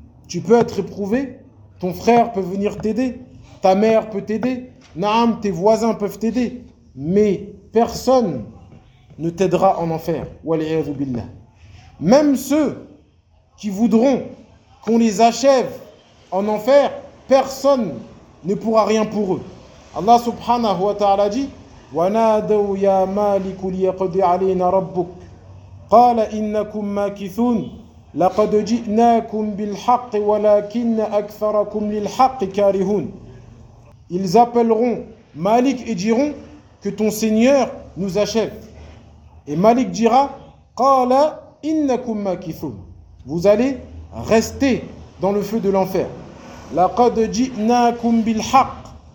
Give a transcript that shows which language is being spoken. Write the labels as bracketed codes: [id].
[fr] Tu peux être éprouvé, ton frère peut venir t'aider, ta mère peut t'aider, Naam, tes voisins peuvent t'aider, mais personne ne t'aidera en enfer. Wal'iyadhu billah. Même ceux qui voudront qu'on les achève en enfer, personne ne pourra rien pour eux. [ar] Allah subhanahu wa ta'ala dit: وَنَادَوْ يَا مَالِكُ لِيَقْضِ عَلَيْنَا رَبُّكُ قَالَ إِنَّكُمْ مَاكِثُونَ لَقَدْ جِئْنَاكُمْ بِالْحَقِّ وَلَكِنَّ أَكْثَرَكُمْ لِلْحَقِّ كَارِهُونَ. [fr] Ils appelleront Malik et diront: que ton Seigneur nous achève. Et Malik dira: [ar] قَالَ إِنَّكُمْ مَاكِثُونَ. [fr] Vous allez rester dans le feu de l'enfer. [ar] لَقَدْ جِئْنَاكُمْ بِالْحَقِّ.